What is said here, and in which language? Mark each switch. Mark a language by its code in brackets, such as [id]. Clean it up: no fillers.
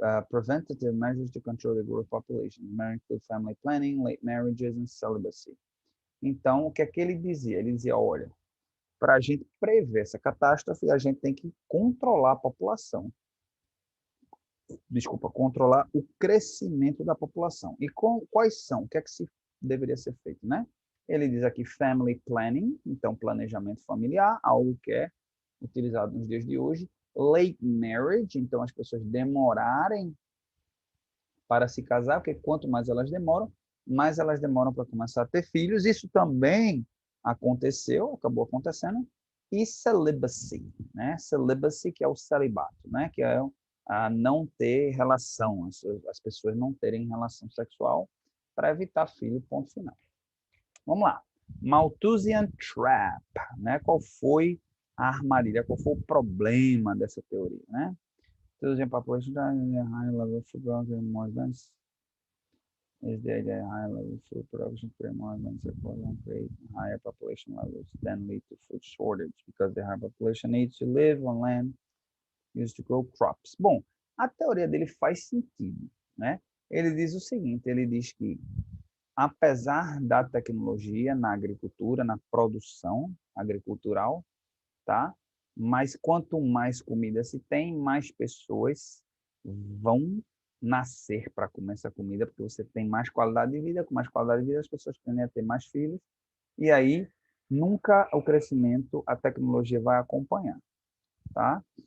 [en] preventative measures to control the growth population, include family planning, late marriages and celibacy. [pt] Então, o que é que ele dizia? Ele dizia, olha, para a gente prever essa catástrofe, a gente tem que controlar a população. Desculpa, controlar o crescimento da população. E quais são? O que é que deveria ser feito, né? Ele diz aqui [en] family planning, [pt] então planejamento familiar, algo que é utilizado nos dias de hoje. [en] Late marriage, [pt] então as pessoas demorarem para se casar, porque quanto mais elas demoram para começar a ter filhos. Isso também aconteceu, acabou acontecendo. E celibacy, né? Celibacy, que é o celibato, né? Que é a não ter relação, as pessoas não terem relação sexual para evitar filho, ponto final. Vamos lá. Malthusian Trap, né? Qual foi a armadilha, qual foi o problema dessa teoria, né? [en] Malthusian population high level of food production more advanced is the idea high level of food production create more advanced and create higher population levels then lead to food shortage because the higher population needs to live on land used to grow crops. [pt] Bom, a teoria dele faz sentido, né? Ele diz o seguinte, ele diz que apesar da tecnologia na agricultura, na produção agricultural, tá? Mas quanto mais comida se tem, mais pessoas vão nascer para comer essa comida, porque você tem mais qualidade de vida, com mais qualidade de vida as pessoas tendem a ter mais filhos, e aí nunca o crescimento, a tecnologia vai acompanhar, tá?